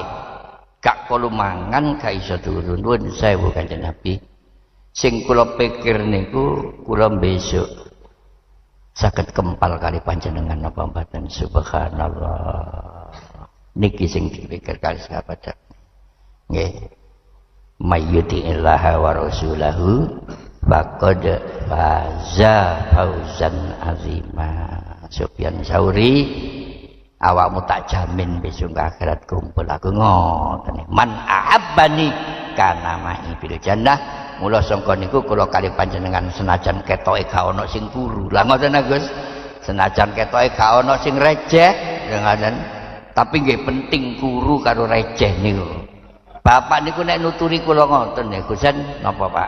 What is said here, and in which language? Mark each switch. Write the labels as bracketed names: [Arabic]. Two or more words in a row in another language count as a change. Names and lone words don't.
[Javanese] Gak kala mangan gak iso turun. Nuwun sewu Kanjeng Nabi. Sing kula pikir niku kula besok saged kempal kali panjenengan napa mboten? [Arabic] سبحان الله. [Javanese] Niki sing dipikir kali sahabat. Nggih. [Arabic] من يطع الله ورسوله فقد فاز فوزا عظيما. [Javanese] Sufyan Sauri, awakmu tak jamin besok akhirat kumpul aku ngoten. [Arabic] من أحبني كان معي في الجنة. [Javanese] Mula sangka niku kula kali panjenengan senajan ketoke gak ana sing kuru. Lah ngoten Gus. Senajan ketoke gak ana sing receh, ngoten. Tapi nggih penting kuru karo receh niku. Bapak niku nek nuturi kula ngoten niku Gusten napa Pak?